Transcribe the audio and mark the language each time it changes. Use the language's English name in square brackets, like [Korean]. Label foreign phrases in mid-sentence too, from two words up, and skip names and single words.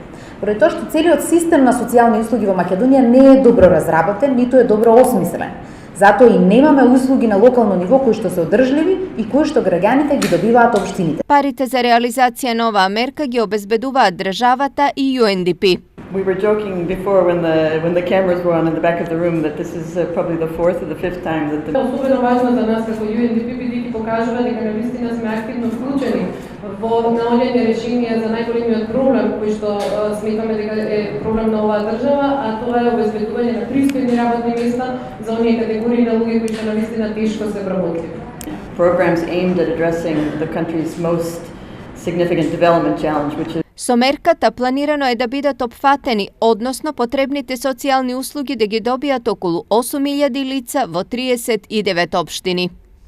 [Macedonian] Поради тоа што целиот систем на социјални услуги во Македонија не е добро разработен, ниту е добро осмислен. Затоа и немаме услуги на локално ниво кои што се одржливи и кои што граѓаните ги добиваат општините. Парите за реализација на оваа мерка ги обезбедуваат државата и UNDP. [English] We were joking before when the cameras were on in the back of the room that this is probably the fourth or the fifth time that the [Macedonian] Особено важно за нас како UNDP бидејќи покажува дека навистина сме активно вклучени во наоѓање решенија за најголемиот проблем кој што сметаме дека е проблем на оваа држава, а тоа е обезбедување на пристојни работни места за оние категории на луѓе кои што навистина тешко се вработливи. [English] programs aimed at addressing the country's most significant development challenge, which is [Macedonian] Со мерката планирано е да бидат опфатени, односно потребните социјални услуги да ги добијат околу 8.000 лица во 39 општини.